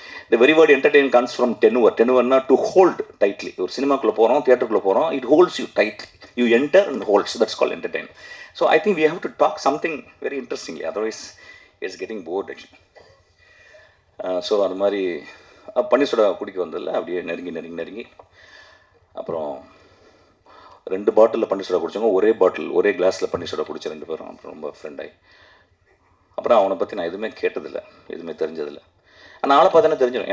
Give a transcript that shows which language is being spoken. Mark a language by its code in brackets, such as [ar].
[en] The very word entertain comes from tenure. Tenureனா to hold tightly. [ta] ஒரு சினிமாக்குள்ளே போகிறோம், தியேட்டருக்குள்ளே போகிறோம், [en] it holds you tightly. You enter and holds. That's called entertain. So I think we have to talk something very interestingly. Otherwise, it's getting bored actually. [ta] So அந்த மாதிரி பன்னீர் soda குடிக்க வந்ததில்ல, அப்படியே நெருங்கி அப்புறம் 2 பாட்டிலில் பன்னீர் சோடா குடித்தவங்க ஒரே கிளாஸில் பன்னீர் சோடா குடித்த 2 பேரும் அப்புறம் ரொம்ப ஃப்ரெண்டாகி, அப்புறம் அவனை பற்றி நான் எதுவுமே கேட்டதில்லை, எதுவுமே தெரிஞ்சதில்லை. ஆனால் ஆளை பார்த்தானே தெரிஞ்சிடும்.